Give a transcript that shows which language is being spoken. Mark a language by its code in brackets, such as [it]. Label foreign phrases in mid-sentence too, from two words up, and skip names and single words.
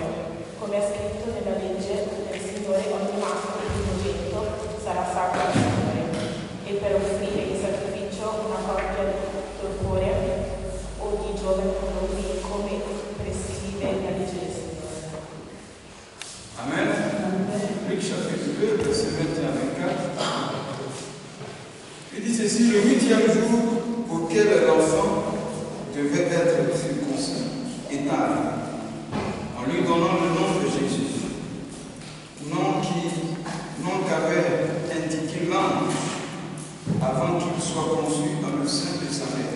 [it] Come è scritto nella legge del Signore, ogni maschio primogenito sarà sacro al Signore, e per offrire in sacrificio una coppia di torpore o di giovane come prescrive la legge del Signore. Amen. [fr] Luc chapitre 2, ceci le 8e jour auquel l'enfant devait être circoncis, étant arrivé, en lui donnant le nom de Jésus, nom qu'avait indiqué l'ange avant qu'il soit conçu dans le sein de sa mère.